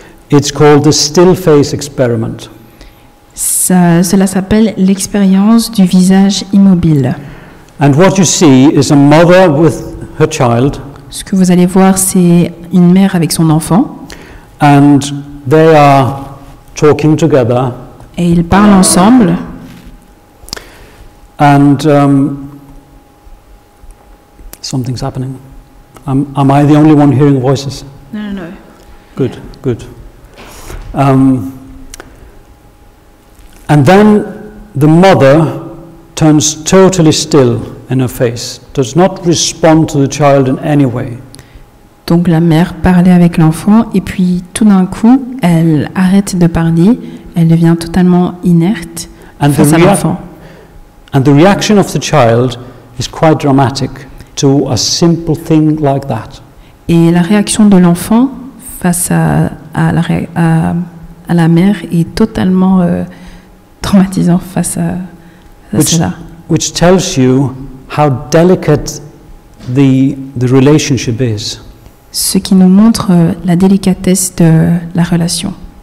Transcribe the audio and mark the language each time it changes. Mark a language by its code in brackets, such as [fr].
[en] It's called the Still Face Experiment. [fr] Cela s'appelle l'expérience du visage immobile. [en] And what you see is a mother with her child, [fr] Ce que vous allez voir, c'est une mère avec son enfant [en] and they are talking together. [fr] et ils parlent ensemble. [en] And something's happening. Am I the only one hearing voices? No. Good, good. And then the mother turns totally still in her face, does not respond to the child in any way. [fr] Donc la mère parlait avec l'enfant et puis tout d'un coup, elle arrête de parler, elle devient totalement inerte [en] And [fr] face à l'enfant. [en] And the reaction of the child is quite dramatic to a simple thing like that. [fr] Et la réaction de l'enfant face à la mère est totalement traumatisante face à cela. [en] Which tells you how delicate the relationship is. [fr] Ce qui nous montre la délicatesse de la relation.